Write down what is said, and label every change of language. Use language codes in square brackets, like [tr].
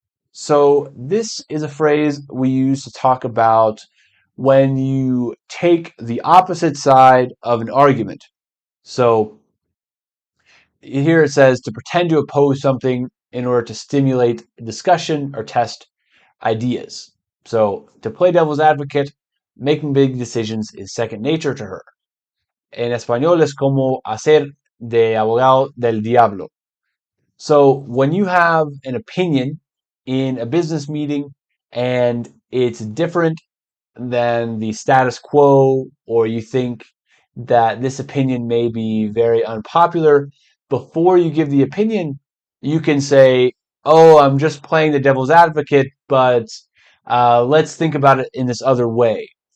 [en] So this is a phrase we use to talk about when you take the opposite side of an argument. So here it says to pretend to oppose something in order to stimulate discussion or test ideas. So to play devil's advocate, making big decisions is second nature to her. [es] En español es como hacer de abogado del diablo. [en] So when you have an opinion in a business meeting and it's different than the status quo, or you think that this opinion may be very unpopular, before you give the opinion, you can say, oh, I'm just playing the devil's advocate, but let's think about it in this other way.